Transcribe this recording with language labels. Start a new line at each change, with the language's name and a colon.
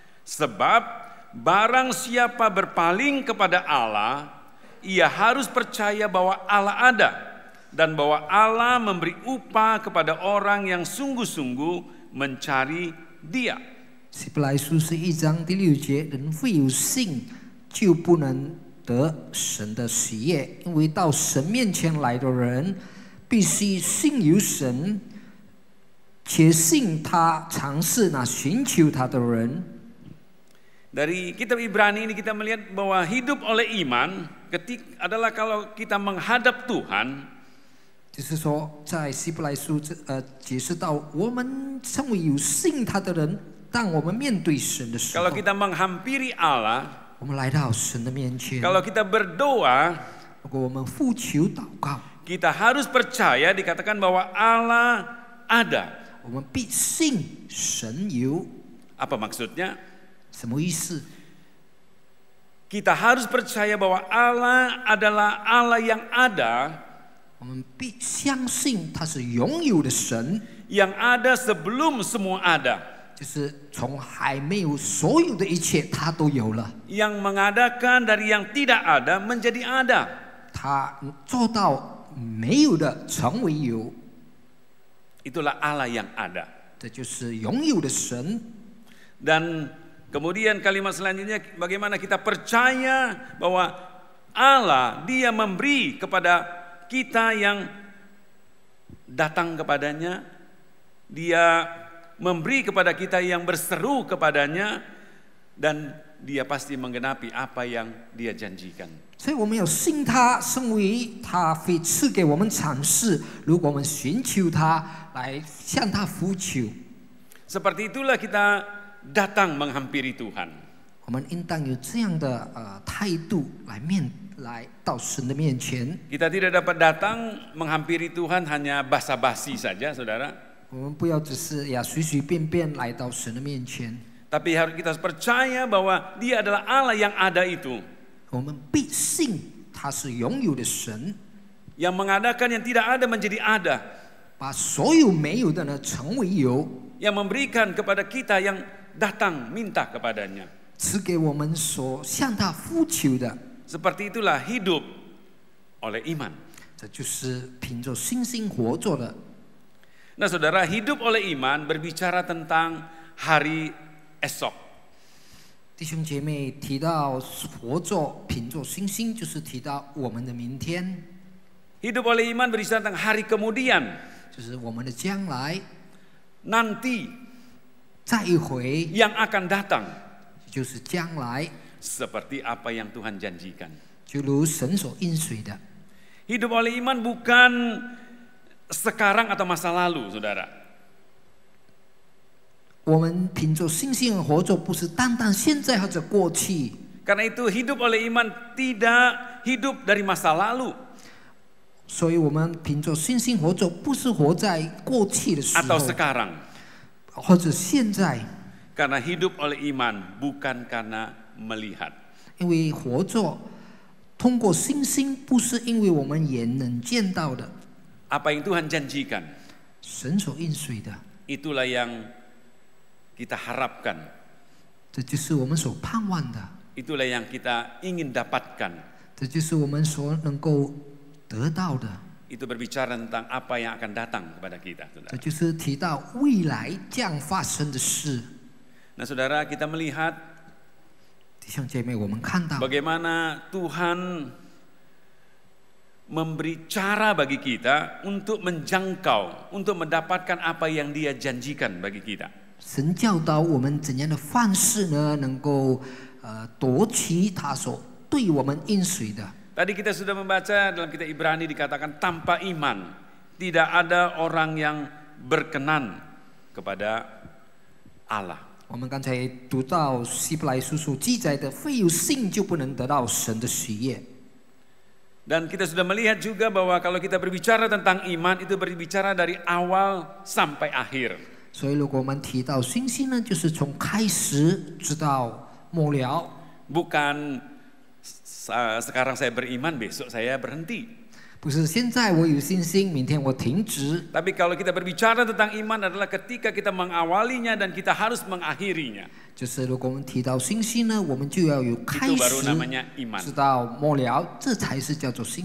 Indonesian: Sebab barang siapa berpaling kepada Allah, ia harus percaya bahwa Allah ada dan bahwa Allah memberi upah kepada orang yang sungguh-sungguh mencari Dia.
Chinese: 希伯来书11章第6节，人非有信就不能得神的喜悦，因为到神面前来的人，必须信有神，且信他常是那寻求他的人。
Indonesian: Dari kitab Ibrani ini kita melihat bahwa hidup oleh iman adalah kalau kita menghadap Tuhan,
Chinese: 就是说，在希伯来书解释到，我们成为有信他的人，当我们面对神的时候
Indonesian: kalau，kita menghampiri Allah,
Chinese: 我们来到神的面前，
Indonesian: kalau kita berdoa,
Chinese: 如果我们呼求祷告，
Indonesian: kita harus percaya dikatakan bahwa Allah ada.
Chinese: 我们必信神有。
Indonesian: Apa maksudnya?
Chinese: 什么意思？
Indonesian: Kita harus percaya bahwa Allah adalah Allah yang ada,
Chinese: 我们必相信他是拥有的神，
Indonesian: yang ada sebelum semua ada,
Chinese: 就是从还没有所有的一切，他都有了。
Indonesian: yang mengadakan dari yang tidak ada menjadi ada.
Chinese: 他做到没有的成为有，
Indonesian: Itulah Allah yang ada.
Chinese: 这就是拥有的神。
Indonesian: Dan kemudian kalimat selanjutnya, bagaimana kita percaya bahwa Allah, Dia memberi kepada kita yang datang kepadanya, Dia memberi kepada kita yang berseru kepadanya, dan Dia pasti menggenapi apa yang Dia janjikan.
Chinese: 所以我们要信他，身为他会赐给我们赏赐。如果我们寻求他，来向他呼求，
Indonesian: Seperti itulah kita datang menghampiri Tuhan.
Chinese: 我们应当有这样的态度来到神的面前。
Indonesian: Kita tidak dapat datang menghampiri Tuhan hanya basa-basi saja, saudara.
Chinese: 我们不要只是随随便便来到神的面前，
Indonesian: Tapi kita harus percaya bahwa Dia adalah Allah yang ada itu,
Chinese: 我们必信他是拥有的神，
Indonesian: yang mengadakan yang tidak ada menjadi ada,
Chinese: 把所有没有的呢成为有，
Indonesian: yang memberikan kepada kita yang datang minta kepadanya.
Chinese: 赐给我们所向他呼求的。
Indonesian: Seperti itulah hidup oleh iman.
Chinese: 这就是凭着信心活着的。
Indonesian: Nah, saudara, hidup oleh iman berbicara tentang hari esok.
Chinese: 弟兄姐妹提到活着凭着信心，就是提到我们的明天，
Indonesian: Hidup oleh iman berbicara tentang hari kemudian,
Chinese: 就是我们的将来，
Indonesian: nanti
Chinese: 再一回
Indonesian: yang akan datang,
Chinese: 就是将来，
Indonesian: seperti apa yang Tuhan janjikan.
Chinese: 就如神所应许的。
Indonesian: Hidup oleh iman bukan sekarang atau masa lalu, saudara.
Chinese: 我们凭着信心而活着，不是单单现在或者过去。
Indonesian: Karena itu hidup oleh iman tidak hidup dari masa lalu
Chinese: 所以我们凭着信心活着，不是活在过去的时
Indonesian: atau
Chinese: 候，
Indonesian: sekarang.
Chinese: 或者现在。
Indonesian: Karena hidup oleh iman bukan karena melihat.
Chinese: 因为活着通过信心，不是因为我们眼能见到的，
Indonesian: Apa yang Tuhan janjikan,
Chinese: 神所应许的，
Indonesian: itulah yang kita harapkan.
Chinese: 这就是我们所盼望的，
Indonesian: Itulah yang kita ingin dapatkan.
Chinese: 这就是我们所能够得到的。
Indonesian: Itu berbicara tentang apa yang akan datang kepada kita,
Chinese: 这
Indonesian: saudara.
Chinese: 就是提到未来将发生的事。
Indonesian: Nah, saudara, kita melihat
Chinese: 弟兄姐妹，我们看到
Indonesian: bagaimana Tuhan memberi cara bagi kita untuk menjangkau, untuk mendapatkan apa yang Dia janjikan bagi kita.
Chinese: 神教导我们怎样的方式呢，能够夺取他所对我们应许的。
Indonesian: Tadi kita sudah membaca dalam kitab Ibrani dikatakan tanpa iman tidak ada orang yang berkenan kepada Allah.
Chinese: 我们刚才读到希伯来书所记载的，非有信就不能得到神的喜悦。
Indonesian: Dan kita sudah melihat juga bahwa kalau kita berbicara tentang iman itu berbicara dari awal sampai akhir.
Chinese: 所以，如果我们提到信心呢，就是从开始直到末了，
Indonesian: Bukan sekarang saya beriman, besok saya berhenti.
Chinese: 不是现在我有信心，明天我停止。
Indonesian: Tapi kalau kita berbicara tentang iman adalah ketika kita mengawalinya dan kita harus mengakhirinya.
Chinese: 就是如果我们提到信心呢，我们就要有开
Indonesian: Itu baru
Chinese: 始
Indonesian: namanya iman.
Chinese: 直到末了，这才是叫做信